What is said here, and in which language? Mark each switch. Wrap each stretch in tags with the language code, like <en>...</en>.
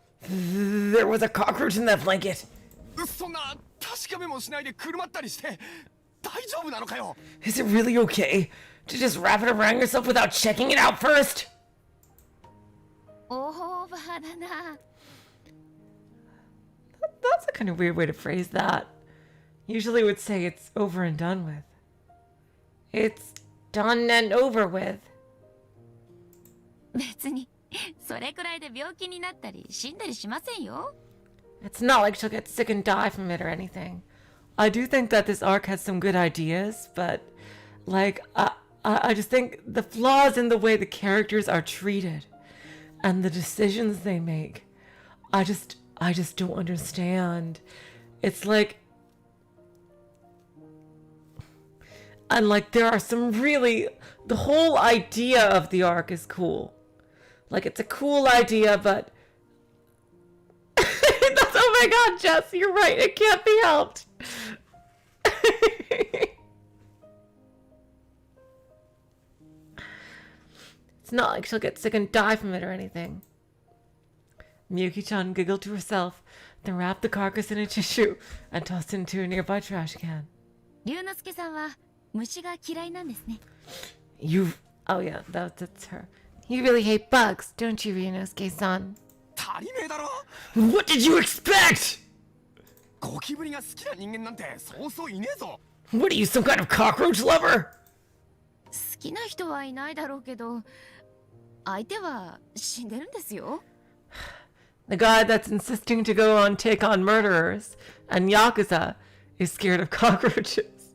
<en>There was a cockroach in that blanket. Is it really okay to just wrap it around yourself without checking it out first? That's a kind of weird way to phrase that. Usually would say it's over and done with. It's done and over with.</en> <ja>別にそれくらいで病気になったり死んだりしませんよ。</ja> <en>It's not like she'll get sick and die from it or anything. I do think that this arc has some good ideas, but like I just think the flaws in the way the characters are treated and the decisions they make, I just don't understand. It's like, and like there are some really, the whole idea of the arc is cool. Like it's a cool idea, but that's, oh my god, Jess, you're right, it can't be helped. It's not like she'll get sick and die from it or anything. Miyuki-chan giggled to herself, then wrapped the carcass in a tissue and tossed it into a nearby trash can.</en> <ja>龍之介さんは虫が嫌いなんですね。</ja> <en>Oh yeah, that's her. You really hate bugs, don't you, Ryunosuke-san? What did you expect? What are you, some kind of cockroach lover?</en> <ja>好きな人はいないだろうけど、相手は死んでるんですよ。</ja> <en>The guy that's insisting to go on take on murderers and Yakuza is scared of cockroaches.</en>